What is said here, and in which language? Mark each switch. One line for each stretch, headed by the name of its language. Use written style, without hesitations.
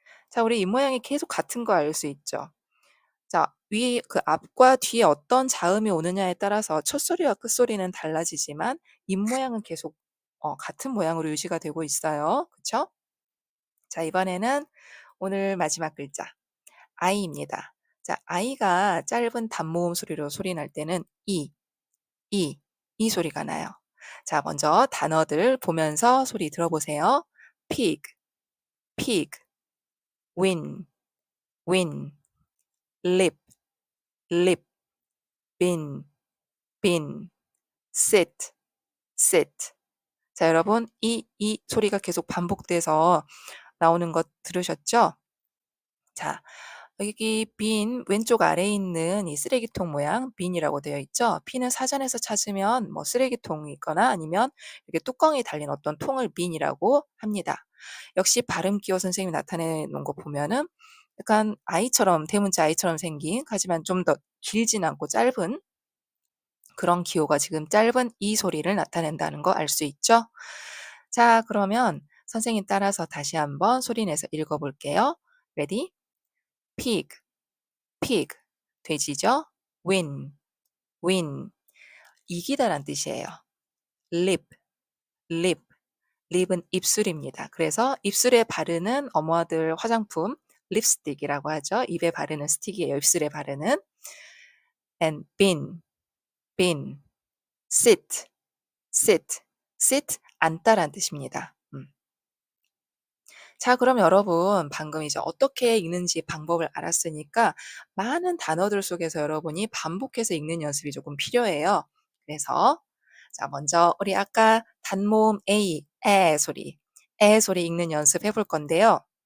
Korean: 자, 우리 입 모양이 계속 같은 거 알 수 있죠? 자, 위 그 앞과 뒤에 어떤 자음이 오느냐에 따라서 첫소리와 끝소리는 달라지지만 입 모양은 계속 같은 모양으로 유지가 되고 있어요. 그쵸? 자, 이번에는 오늘 마지막 글자 I입니다. 자, I가 짧은 단모음 소리로 소리 날 때는 이, 이 소리가 나요. 자, 먼저 단어들 보면서 소리 들어보세요.
English: pig, pig, win, win, lip, lip, bin, bin, sit, sit.
Korean: 자, 여러분 이 소리가 계속 반복돼서 나오는 것 들으셨죠? 자, 여기 빈 왼쪽 아래에 있는 이 쓰레기통 모양 빈이라고 되어 있죠. 빈은 사전에서 찾으면 뭐 쓰레기통이 있거나 아니면 이렇게 뚜껑이 달린 어떤 통을 빈이라고 합니다. 역시 발음 기호 선생님이 나타내 놓은 거 보면은 약간 아이처럼 대문자 아이처럼 생긴 하지만 좀 더 길진 않고 짧은 그런 기호가 지금 짧은 이 소리를 나타낸다는 거 알 수 있죠? 자, 그러면 선생님 따라서 다시 한번 소리 내서 읽어볼게요.
English: Ready? pig, pig,
Korean: 돼지죠?
English: win, win,
Korean: 이기다란 뜻이에요.
English: lip, lip,
Korean: 립은 입술입니다. 그래서 입술에 바르는 어머들 화장품 립스틱이라고 하죠. 입에 바르는 스틱이에요. 입술에 바르는.
English: and bin, bin, sit, sit, sit,
Korean: 앉다란 뜻입니다. 자, 그럼 여러분 방금 이제 어떻게 읽는지 방법을 알았으니까 많은 단어들 속에서 여러분이 반복해서 읽는 연습이 조금 필요해요. 그래서 자, 먼저 우리 아까 단모음 A, 에 소리 읽는 연습 해볼 건데요.